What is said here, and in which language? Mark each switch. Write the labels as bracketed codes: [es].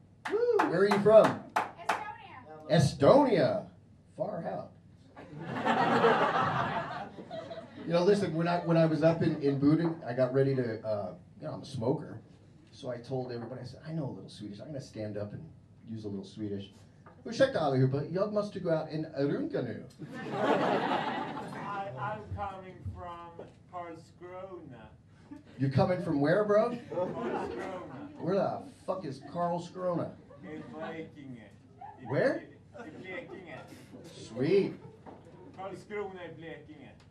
[en] Woo! Where are you from? Estonia. Far out. Listen, when I was up in Boden, I got ready to, I'm a smoker. So I told everybody, I said, I know a little Swedish. I'm going to stand up and use a little Swedish. [sv] Ursäkta allihopa, jag måste gå [en] out and [sv] runka nu. [en] I'm coming from Karlskrona. You're coming from where, bro? Karlskrona. Where the fuck is Karlskrona? In Blekinge. Where? In Blekinge. Sweet. Karlskrona in Blekinge.